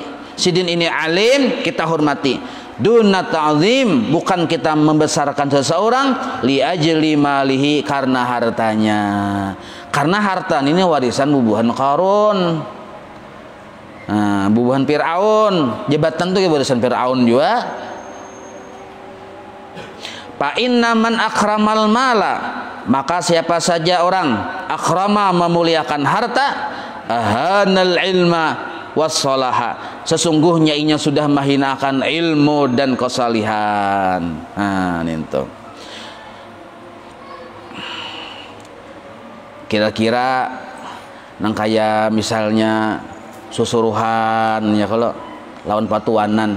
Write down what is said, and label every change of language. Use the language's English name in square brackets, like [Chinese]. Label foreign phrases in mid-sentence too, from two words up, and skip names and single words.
[Banjar] Sidin ini alim, kita hormati. [Arabic] دون تعظيم, [Banjar] bukan kita membesarkan seseorang [Arabic] لأجل ماله, [Banjar] karena hartanya. Karena harta ini warisan bubuhan Qarun, bubuhan Fir'aun, jabatan tuh warisan Fir'aun juga. [Arabic] فإن من أكرم المال, [Banjar] maka siapa saja orang akrama, memuliakan harta, [Arabic] أهان العلم والصلاح, [Banjar] sesungguhnya inya sudah menghinakan ilmu dan kesalihan. [Indonesian] Nah, itu. [Banjar] Kira-kira nang kayak misalnya susuruhan ya, kalau lawan patuanan.